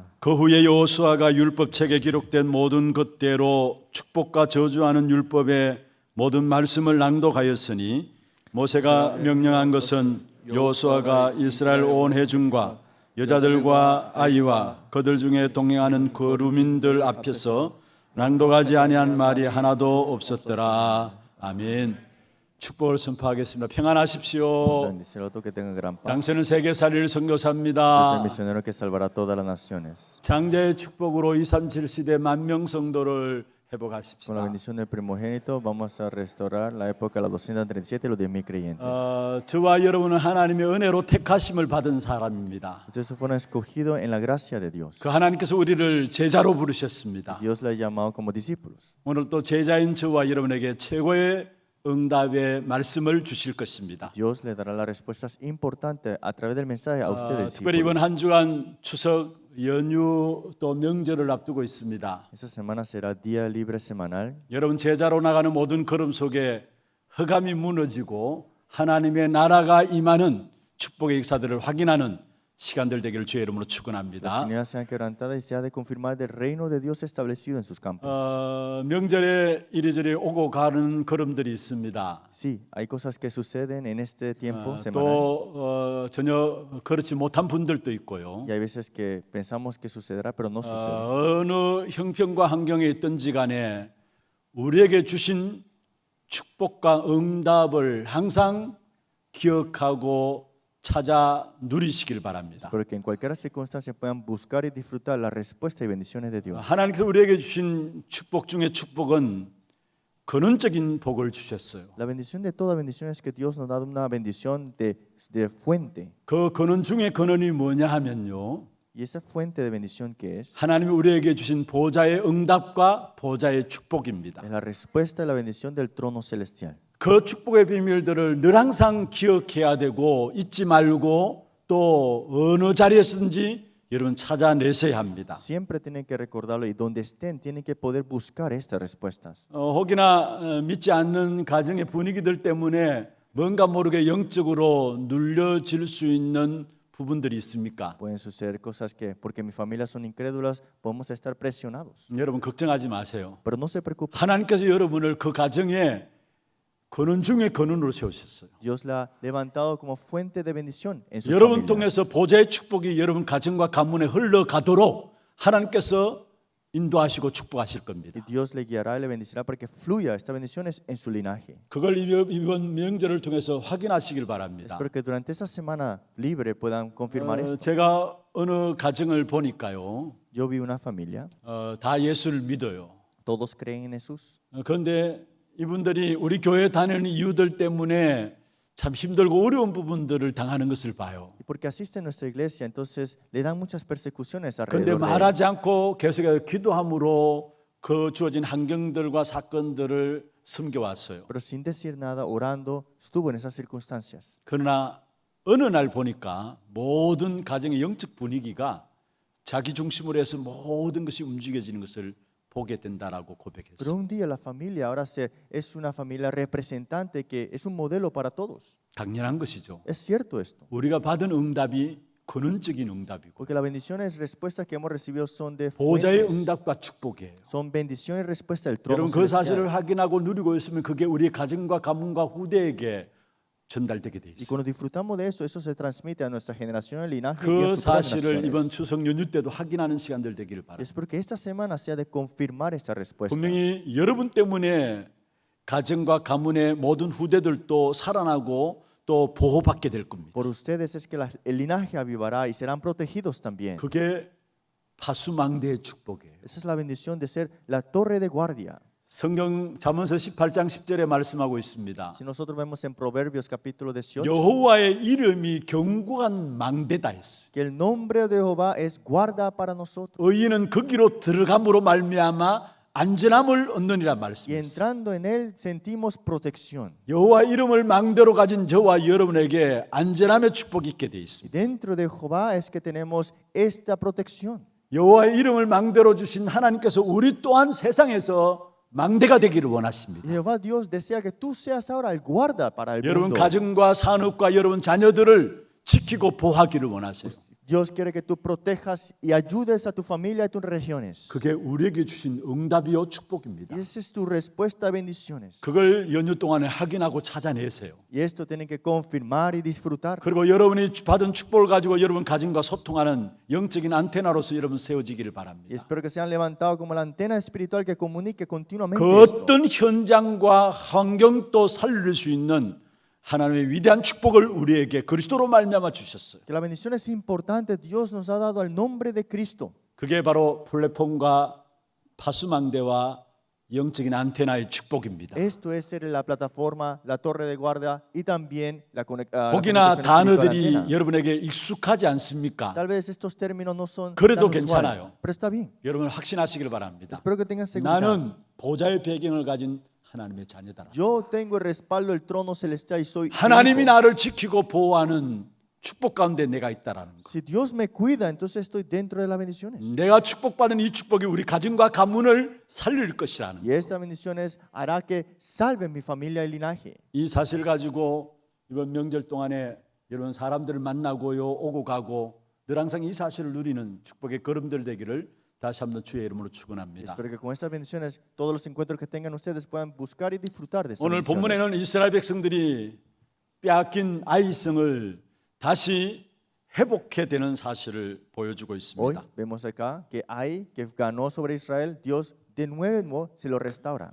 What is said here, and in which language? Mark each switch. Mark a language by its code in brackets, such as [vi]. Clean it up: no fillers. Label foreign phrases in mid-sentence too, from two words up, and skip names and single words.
[ko] 그 후에 여호수아가 율법책에 기록된 모든 것대로 축복과 저주하는 율법의 모든 말씀을 낭독하였으니 모세가 명령한 것은 여호수아가 이스라엘 온 회중과 여자들과 아이와 그들 중에 동행하는 거류민들 앞에서 낭독하지 아니한 말이 하나도 없었더라. 아멘. 축복을 선포하겠습니다. 평안하십시오. [es] Bendecir a todos que tengan gran paz. [ko] 당신은 세계살이를 [es] Es el [ko] 선교사입니다. [es] misionero que salvará a todas las naciones. [ko] 장자의 축복으로 237 시대 만명 성도를 [es] Con la [ko] 회복하십시다. [es] bendición del primogénito vamos a restaurar la época de los 237 y los 10,000 creyentes. [ko] 저와 여러분은 하나님의 은혜로 택하심을 받은 사람입니다. [es] Ustedes fueron escogidos en la gracia de Dios. [ko] 그 하나님께서 우리를 제자로 부르셨습니다. [es] Dios le ha llamado como discípulos. [ko] 오늘 또 제자인 저와 여러분에게 최고의 응답의 말씀을 주실 것입니다. [es] Dios le dará las respuestas importantes a través del mensaje a ustedes. [ko] 특별히 이번 [es] discípulos. [ko] 한 주간 추석 연휴 또 명절을 앞두고 있습니다. [es] Esta semana será día libre semanal. [ko] 여러분 제자로 나가는 모든 걸음 속에 흑암이 무너지고 하나님의 나라가 임하는 축복의 역사들을 확인하는 시간들 되기를 주의 이름으로 [es] Las [ko] 축원합니다. [es] tinieblas sean quebrantadas y se ha de confirmar del reino de Dios establecido en sus campos. [ko] 명절에 이리저리 오고 가는 걸음들이 있습니다. [es] Sí, hay cosas que suceden en este tiempo semanal. [ko] 또 전혀 그렇지 못한 분들도 있고요. [es] Y hay veces que pensamos que sucederá, pero no sucede. [ko] 어느 형편과 환경에 있든지 간에 우리에게 주신 축복과 응답을 항상 기억하고 찾아 누리시길 바랍니다. [es] Pero que en cualquier circunstancia puedan buscar y disfrutar la respuesta y bendiciones de Dios. [ko] 하나님께서 우리에게 주신 축복 중에 축복은 근원적인 복을 주셨어요. [es] La bendición de toda bendición es que Dios nos da una bendición de fuente. [ko] 그 근원 중에 근원이 뭐냐 하면요. [es] Y esa fuente de bendición que es [ko] 하나님이 우리에게 주신 보좌의 응답과 보좌의 축복입니다. [es] la respuesta y la bendición del trono celestial. [ko] 그 축복의 비밀들을 늘 항상 기억해야 되고 잊지 말고 또 어느 자리에서든지 여러분 찾아내셔야 합니다. [es] Siempre tienen que recordarlo y donde estén tienen que poder buscar estas respuestas. [ko] 혹이나 믿지 않는 가정의 분위기들 때문에 뭔가 모르게 영적으로 눌려질 수 있는 부분들이 있습니까? [es] Pueden suceder cosas que, porque mi familia son incrédulas, podemos estar presionados. [ko] 여러분 걱정하지 마세요. [es] Pero no se preocupen. [ko] 하나님께서 여러분을 그 가정에 근원 중에 근원으로 세우셨어요. [es] Dios la ha levantado como fuente de bendición en sus [ko] 여러분 [es] familias. [ko] 통해서 보좌의 축복이 여러분 가정과 가문에 흘러가도록 하나님께서 인도하시고 축복하실 겁니다. [es] Y Dios le guiará y le bendecirá para que fluya esta bendición en su linaje. [ko] 그걸 이번 명절을 통해서 확인하시길 바랍니다. [es] Espero que durante esta semana libre puedan confirmar esto. [ko] 제가 어느 가정을 보니까요, [es] Yo vi una familia, [ko] 다 예수를 믿어요. [es] todos creen en Jesús. [ko] 그런데 이분들이 우리 교회 다니는 이유들 때문에 참 힘들고 어려운 부분들을 당하는 것을 봐요. [es] Y porque asisten a nuestra iglesia, entonces le dan muchas persecuciones [ko] 그런데 [es] alrededor de él. [ko] 말하지 않고 계속해서 기도함으로 그 주어진 환경들과 사건들을 섬겨왔어요. [es] Pero sin decir nada, orando, estuvo en esas circunstancias. [ko] 그러나 어느 날 보니까 모든 가정의 영적 분위기가 자기 중심으로 해서 모든 것이 움직여지는 것을 보게 된다라고 [es] Pero [ko] 고백했습니다. [es] un día la familia ahora es una familia representante que es un modelo para todos. [ko] 당연한 것이죠. [es] Es cierto esto. [ko] 우리가 받은 응답이 근원적인 응답이고 [es] Porque las bendiciones y respuestas que hemos recibido son de [ko] 보좌의 [es] fuentes, [ko] 응답과 축복이에요. [es] son bendiciones y respuestas del trono [ko] 여러분 그 [es] celestial. [ko] 사실을 확인하고 누리고 있으면 그게 우리 가정과 가문과 후대에게 전달되게 돼 [es] Y [ko] 있어요. [es] cuando disfrutamos de eso, eso se transmite a nuestra generación, el linaje y [ko] 그 [es] a futuras [ko] 사실을 이번 [es] generaciones. [ko] 추석 연휴 때도 확인하는 시간들 되기를 바랍니다. [es] Es porque esta semana sea de confirmar esta respuesta. [ko] 분명히 여러분 때문에 가정과 가문의 모든 후대들도 살아나고 또 보호받게 될 겁니다. [es] Por ustedes es que el linaje avivará y serán protegidos también. [ko] 그게 파수망대의 축복이에요. [es] Esa es la bendición de ser la torre de guardia. [ko] 성경 잠언서 18장 10절에 말씀하고 있습니다. [es] Si nosotros vemos en Proverbios capítulo 18, [ko] 여호와의 이름이 견고한 망대다 했어요. [es] que el nombre de Jehová es guarda para nosotros. [ko] 의인은 거기로 들어감으로 말미암아 안전함을 얻느니라 [es] Y [ko] 말씀했어요. [es] entrando en él sentimos protección. [ko] 여호와 이름을 망대로 가진 저와 여러분에게 안전함의 축복이 있게 되어 [es] Y [ko] 있습니다. [es] dentro de Jehová es que tenemos esta protección. [ko] 여호와의 이름을 망대로 주신 하나님께서 우리 또한 세상에서 망대가 되기를 원하십니다. [es] Y Jehová Dios desea que tú seas ahora el guarda para el [ko] 여러분 [es] mundo. [ko] 가정과 산업과 여러분 자녀들을 지키고 보호하기를 원하세요. [es] Dios quiere que tú protejas y ayudes a tu familia y tus regiones. [ko] 그게 우리에게 주신 응답이요 축복입니다. [es] Y esa es tu respuesta a bendiciones. [ko] 그걸 연휴 동안에 확인하고 찾아내세요. [es] Y esto tienen que confirmar y disfrutar. [ko] 그리고 여러분이 받은 축복을 가지고 여러분 가정과 소통하는 영적인 안테나로서 여러분 세워지기를 [es] Y [ko] 바랍니다. [es] espero que sean levantados como la antena espiritual que comunique continuamente [ko] 그 [es] esto. [ko] 어떤 현장과 환경도 살릴 수 있는 하나님의 위대한 축복을 우리에게 그리스도로 말미암아 주셨어요. [es] Que la bendición es importante. Dios nos ha dado al nombre de Cristo. [ko] 그게 바로 플랫폼과 파수망대와 영적인 안테나의 축복입니다. [es] Esto es ser la plataforma, la torre de guardia y también la [ko] 혹이나 [es] comunicación espiritual [ko] 단어들이 [es] antena. [ko] 여러분에게 익숙하지 않습니까? [es] Tal vez estos términos no son [ko] 그래도 [es] tan [ko] 괜찮아요. [es] usuales, pero está bien. [ko] 여러분 확신하시길 바랍니다. [es] Espero que tengan seguridad. [ko] 나는 보좌의 배경을 가진 하나님의 자녀다. [es] Yo tengo el respaldo del trono celestial y soy [ko] 하나님이 [es] hijo. [ko] 나를 지키고 보호하는 축복 가운데 내가 있다라는 것. [es] Si Dios me cuida, entonces estoy dentro de las bendiciones. [ko] 내가 축복받은 이 축복이 우리 가정과 가문을 살릴 것이라는 것. [es] Y esta bendición hará que salve mi familia y linaje. [ko] 이 사실 가지고 이번 명절 동안에 여러분 사람들을 만나고요 오고 가고 늘 항상 이 사실을 누리는 축복의 걸음들 되기를 다시 한번 주의 이름으로 축원합니다. [es] Espero que con estas bendiciones todos los encuentros que tengan ustedes puedan buscar y disfrutar de estas [ko] 오늘 [es] bendiciones. [ko] 본문에는 이스라엘 백성들이 빼앗긴 아이성을 다시 회복해 되는 사실을 보여주고 [es] Hoy [ko] 있습니다. [es] vemos acá que que ganó sobre Israel, Dios de nuevo se lo restaura.